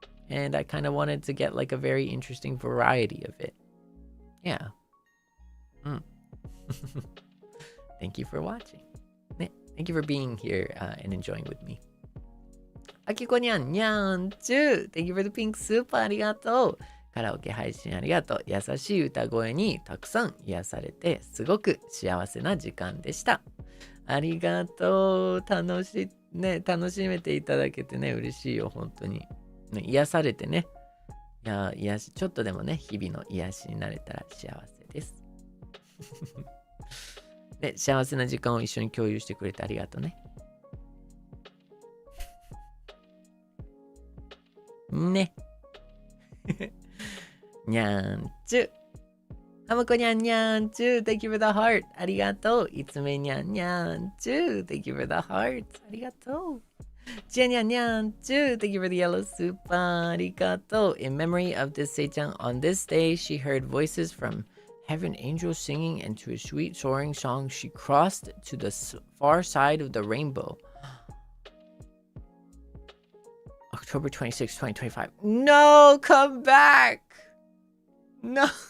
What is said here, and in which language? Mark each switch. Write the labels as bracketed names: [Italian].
[English] And I kind of wanted to get like a very interesting variety of it. Yeah. Thank you for watching. Thank you for being here and enjoying with me. Akiko nyan nyan chu. Thank you for the pink soup. [Japanese] ありがとう。カラオケ配信ありがとう。優しい歌声にたくさん癒されてすごく幸せな時間でした。ありがとう。楽しめていただけてね、嬉しいよ、本当に。ね、癒されてね。いや、ちょっとでもね、日々の癒しになれたら幸せです。で、幸せな時間を一緒に共有してくれてありがとうね。ね。にゃんちゅ。はむこにゃんにゃんちゅ。 [English] Thank you for the heart. [Japanese] ありがとう。いつめにゃんにゃんちゅ。 [English] Thank you for the heart. [Japanese] ありがとう。ちやにゃんにゃんちゅ。 [English] Thank you for the yellow Supa. [Japanese] ありがとう。 [English] In memory of this Sei-chan, on this day, she heard voices from heaven angels singing, and to a sweet soaring song, she crossed to the far side of the rainbow. October 26, 2025. No, come back. No.